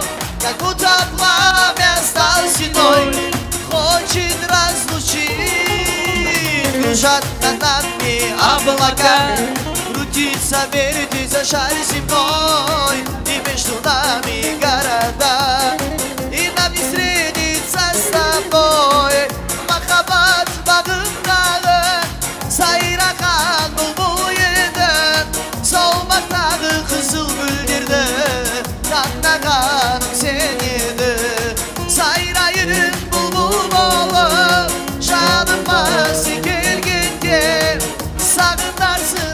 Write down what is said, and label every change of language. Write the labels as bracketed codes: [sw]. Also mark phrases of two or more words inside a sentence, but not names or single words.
[ru] Как будто пламя стало стеной, хочет разлучить. Кружат над нами облака, крутится, вертится шар земной, и между нами города, и нам не встретиться с тобой. [kk] Махаббат бағындағы сайраған бұл бойында, солмақтағы қызыл гүлдерді таңдағаным сен еді. Сайрайын бұлбұл болып жаныма сен келгенде, сағынарсың